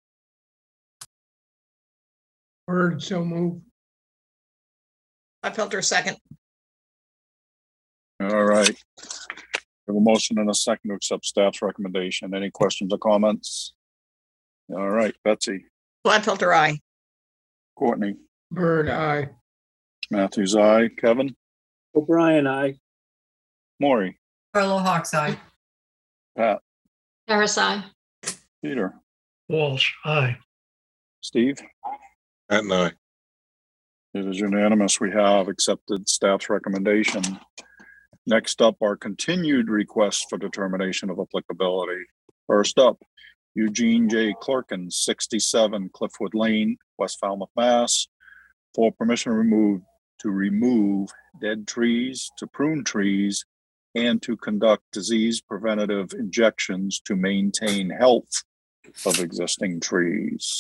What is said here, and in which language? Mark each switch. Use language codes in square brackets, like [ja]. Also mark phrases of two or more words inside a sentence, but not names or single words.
[en] Heard, so move. Gladfelter, second. All right. We have a motion and a second to accept staff's recommendation. Any questions or comments? All right, Betsy, Gladfelter, aye. Courtney, Heard, aye. Matthews, aye. Kevin, O'Brien, I. Maury, Carlo Hawks, aye. Pat, Harris, aye. Peter, Walsh, aye. Steve. Pat and I. It is unanimous. We have accepted staff's recommendation. Next up are continued requests for determination of applicability. First up, Eugene J. Clerkin, 67 Cliffwood Lane, West Falmouth, Mass, for permission to remove dead trees, to prune trees, and to conduct disease preventative injections to maintain health of existing trees.